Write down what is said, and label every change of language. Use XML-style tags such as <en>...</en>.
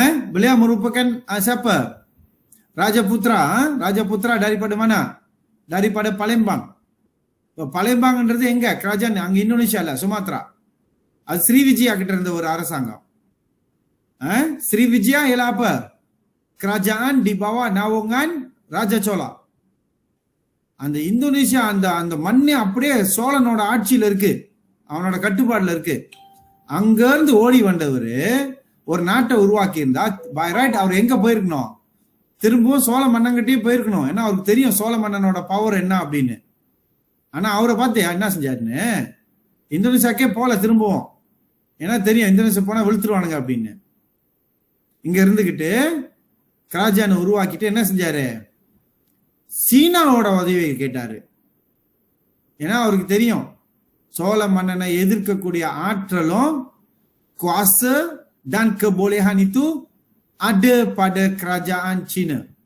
<ms>Beliau merupakan siapa? Raja Putra. Raja Putra daripada mana? Daripada Palembang.</ms> <ta>Palembangன்றது எங்க? kerajaan அங்க இந்தோனேஷியால, Sumatra. அது Srivijaya கிட்ட இருந்த ஒரு அரசாங்கம்.</ta> <ms>ஸ்ரீவிஜயா ialah apa? Kerajaan di bawah naungan Raja Chola.</ms> <ta>அந்த இந்தோனேஷியா அந்த அந்த மண்ணே அப்படியே சோழனோட ஆட்சியில இருக்கு, அவனோட கட்டுப்பாடுல இருக்கு. அங்க இருந்து ஓடி வந்தவர் ஒரு நாட்டை உருவாக்கி இருந்தா பை ரைட் அவர் எங்க போயிருக்கணும்? திரும்பவும் சோழ மன்னன்கிட்டயே போயிருக்கணும். ஏன்னா அவருக்கு தெரியும் சோழ மன்னனோட பவர் என்ன அப்படின்னு. ஆனா அவரை பார்த்து என்ன செஞ்சாருன்னு, இந்தோனேஷியாக்கே போல திரும்பவும். ஏன்னா தெரியும் இந்தோனேஷியா போனா விழுத்துருவானுங்க அப்படின்னு. இங்க இருந்துகிட்டு கிராஜானை உருவாக்கிட்டு என்ன செஞ்சாரு? சீனாவோட உதவியை கேட்டாரு. ஏன்னா அவருக்கு தெரியும் சோழ மன்னனை எதிர்க்கக்கூடிய ஆற்றலும்</ta> <ms>kuasa dan kebolehan itu ada pada kerajaan China.</ms>